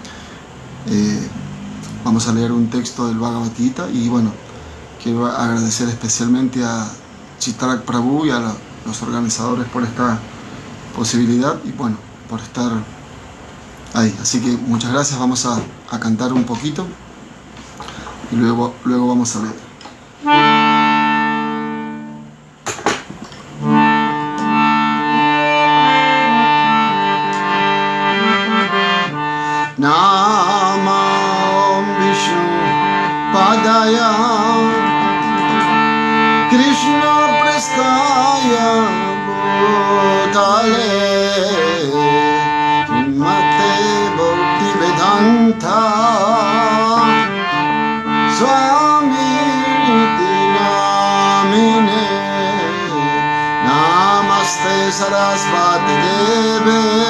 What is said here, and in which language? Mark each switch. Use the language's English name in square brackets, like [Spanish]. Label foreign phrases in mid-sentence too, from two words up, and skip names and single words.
[Spanish] Vamos a leer un texto del Bhagavad Gita y bueno, quiero agradecer especialmente a Chitrak Prabhu y a los organizadores por esta posibilidad y bueno, por estar ahí. Así que muchas gracias, vamos a cantar un poquito y luego vamos a leer. [Sanskrit] Nama Om Vishnu Padaya Krishna Prastaya Bhutale Srimate Bhaktivedanta Swami Namine Namaste Sarasvati Deve